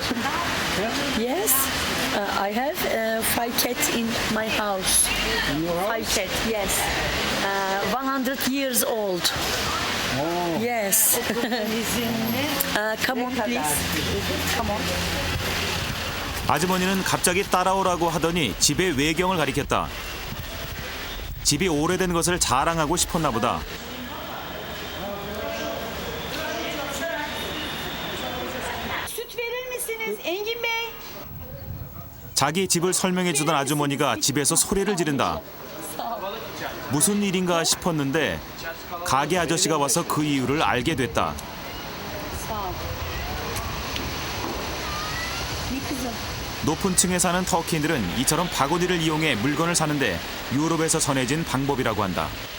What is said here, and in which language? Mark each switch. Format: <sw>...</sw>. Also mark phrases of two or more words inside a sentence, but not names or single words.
<en>Yes, I have 5 cats in my house. In your house? 5 cats, yes. 100 years old. Oh. Yes. Come on, please. Come on.</en> <ko>아주머니는 갑자기 따라오라고 하더니 집의 외경을 가리켰다. 집이 오래된 것을 자랑하고 싶었나 보다.</ko> <tr>Süt verir misiniz Engin Bey?</tr> <ko>자기 집을 설명해주던 아주머니가 집에서 소리를 지른다. 무슨 일인가 싶었는데 가게 아저씨가 와서 그 이유를 알게 됐다. 높은 층에 사는 터키인들은 이처럼 바구니를 이용해 물건을 사는데 유럽에서 전해진 방법이라고 한다.</ko>